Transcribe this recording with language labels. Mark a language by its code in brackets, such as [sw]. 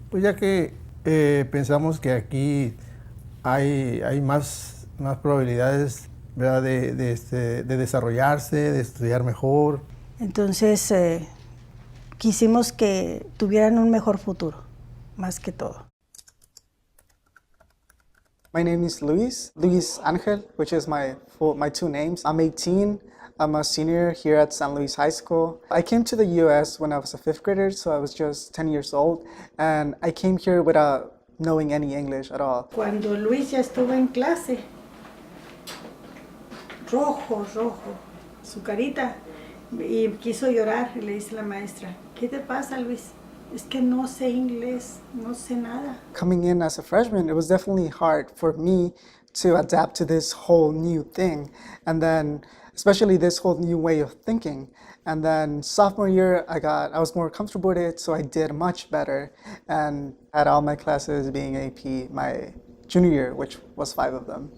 [es] Pues ya que pensamos que aquí hay más probabilidades, ¿verdad? de desarrollarse, de estudiar mejor. Entonces quisimos que tuvieran un mejor futuro, más que todo. [en] My name is Luis Angel, which is my 2 names. I'm 18. I'm a senior here at San Luis High School. I came to the U.S. when I was a 5th grader, so I was just 10 years old, and I came here without knowing any English at all. [es] Cuando Luis ya estuvo en clase, rojo, su carita, y quiso llorar, y le dice la maestra, ¿qué te pasa, Luis? Es que no sé inglés, no sé nada. [en] Coming in as a freshman, it was definitely hard for me to adapt to this whole new thing, and then especially this whole new way of thinking. And then sophomore year, I was more comfortable with it, so I did much better and had all my classes being AP my junior year, which was 5 of them.